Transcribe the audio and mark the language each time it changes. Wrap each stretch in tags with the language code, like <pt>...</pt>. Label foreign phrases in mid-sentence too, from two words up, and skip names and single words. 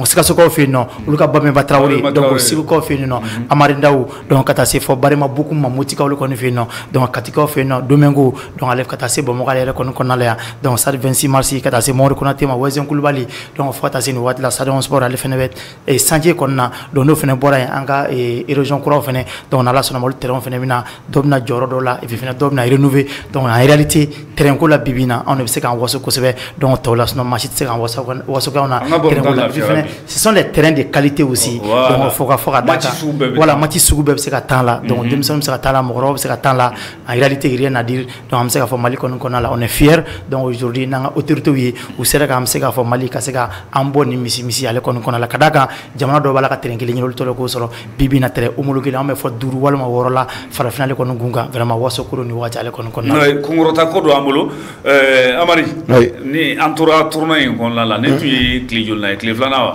<bm>Kassokaw fɛ yen nɔ olu ka Bameba Traoré donc Segukaw fɛ yen nɔ Amari Ndaw donc ka taa se fɔ Barema Buku ma Motikaw olu kɔni fɛ yen nɔ donc Katikaw fɛ yen nɔ Domingo donc ale ka taa se Bamakɔ ale yɛrɛ kɔni kɔnɔna la yan donc stade 26 mars ka taa se Mamadu Konate ma Wɛzɛn Kulubali donc fo ka taa se nin waati la stade sport ale fɛnɛ bɛ chantier kɔnɔna na donc n'o fɛnɛ bɔra yen an ka région kuraw fɛnɛ donc n'Ala sɔnna ma olu terrain fɛnɛ bɛna dɔ bɛna jɔyɔrɔ dɔ la</bm> <fr>et puis</fr> <bm>fɛnɛ dɔ bɛna rénover donc</bm> <fr>en réalité</fr> <bm>terrain ko la bi bi na anw de bɛ se k'an waso kosɛbɛ donc tɔw la sinon maa si tɛ se k'an waso k'anw na terrain ko la</bm> <fr>ce sont des terrains de qualité aussi</fr> <bm>donc fo ka da kan voilà match sugu bɛɛ bɛ se ka temps la donc denmisɛnninw bɛ se ka temps la mɔgɔkɔrɔbaw bɛ se ka temps la</bm> <fr>en réalité rien à dire</fr> <bm>donc an bɛ se k'a fɔ Mali kɔni kɔnɔna la</bm> <fr>on est fier donc aujourd'hui</fr> <bm>n'an ka autorités ye u sera k'an bɛ se k'a fɔ Mali ka se ka an bɔ nin misi ale kɔni kɔnɔna la ka d'a kan jamana dɔw b'a la ka terrain kelen ɲini olu t'o k'o sɔrɔ bi bi in na</bm> <fr>terrain homologué</fr> <bm>an bɛ fɔ 5 walima 6 la farafina ale kɔni kun kan vraiment waso koro ni waati ale kɔni kɔnɔna la kunkɔrɔta ko don an bolo Amari ni an tora tournoi in kɔnɔna la ne tun ye tile joli la ye tile filanan wa</bm>